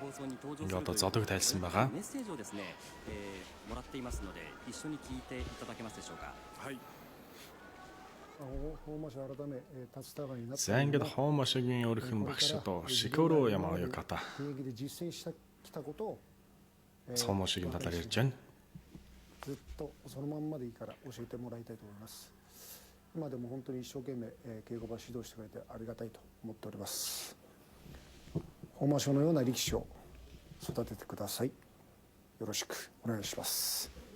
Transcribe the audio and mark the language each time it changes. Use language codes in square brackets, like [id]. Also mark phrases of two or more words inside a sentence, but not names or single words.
[mn] Ингээ одоо зодог тайлсан байгаа. За ингээд Хомошигийн өөрийнх нь багш одоо Шикоро Ямаояката Хомошигийн талаар ярьж байна. [ja] ずっとそのまんまでいいから教えてもらいたいと思います。今でも本当に一生懸命稽古場指導してくれてありがたいと思っております。本間賞のような力士を育ててください。よろしくお願いします。